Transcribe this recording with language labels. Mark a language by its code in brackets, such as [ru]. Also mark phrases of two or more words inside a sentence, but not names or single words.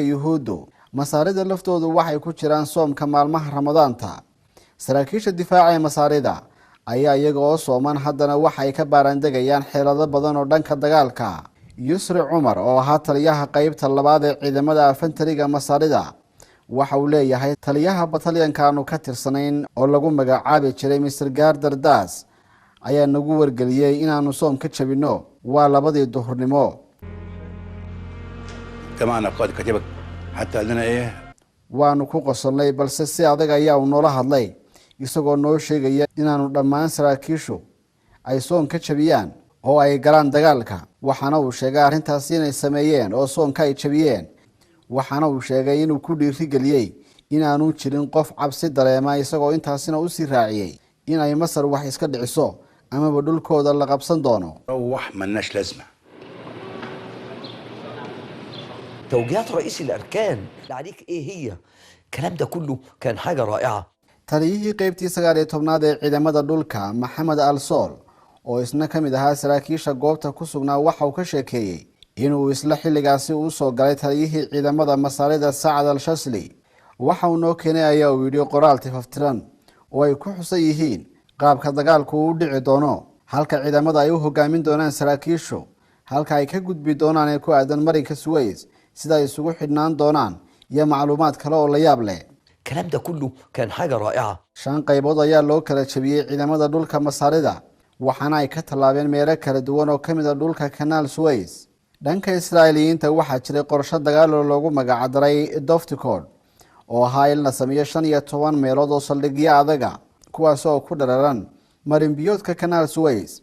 [so] Yuhuuddu Masaarida laftoodu waxay ku jiraan soomka maalmaha Ramadaanta saraakiisha difaaca ee Masaarida ayaa iyaga oo sooman haddana waxay ka baarandegayaan xeelado badan oo dhanka dagaalka Yusri Umar oo ahaa taliyaha qaybta labaad ee ciidamada infantariga Masaarida waxa uu leeyahay taliyaha batalyanka aanu ka tirsanayn oo lagu magacaabi jiray Mr. Gardar Das ayaa nagu wargeliyay inaanu soom ka jabino waa 2 duhurnimo [ar] كمان قائد كتيبك حتى لنا ايه [so] waanu ku qosolnay balse si adag ayaa uu noola hadlay isagoo noo sheegaya inaanu dhammaan saraakiishu ay soom ka jabiyaan oo ay galaan dagaalka waxaana uu sheegay arrintaas inay sameeyeen oo soomka ay jabiyeen waxaana uu sheegay inuu ku dhiirigeliyay inaanu jirin qof cabsi dareema isagoo intaasina u sii raaciyay in ay Masar wax iska dhiciso ama dhulkooda la qabsan doono [ar] روح مالناش لازمه توجيهات رئيس الأركان عليك إيه هي الكلام ده كله كان حاجة رائعة [so] taliyihii qaybtii 19aad ee ciidamada dhulka Maxamed Al-Sol oo isna kamid ahaa saraakiisha goobta ku sugnaa waxa uu ka sheekeeyay inuu isla xilligaasi u soo galay taliyihii ciidamada Masaarida Saad Al-Shasli waxa uu noo keenay ayaa uu yiri qoraal tifaftiran oo ay ku xusan yihiin qaabka dagaalku u dhici doono halka ciidamada ay u hogaamin doonaan saraakiishu halka ay ka gudbi doonaan ee ku aadan marinka Suez sida ay isugu xidhnaan doonaan iyo macluumaad kale oo la yaab leh [ar] الكلام ده كله كان حاجة رائعة [so] 5 qaybood ayaa loo kala jabiyay ciidamada dhulka Masaarida waxaana ay ka talaabeen meelo kala duwan oo kamid ah dhulka Canal Suez dhanka Israa'iiliyiinta waxaa jiray qorshe dagaal oo loogu magac daray Doftikod oo ahaa in la sameeyo 15 meelood oo saldhigyo adaga kuwaas oo ku dhararan marinbiyoodka kanaal Suez.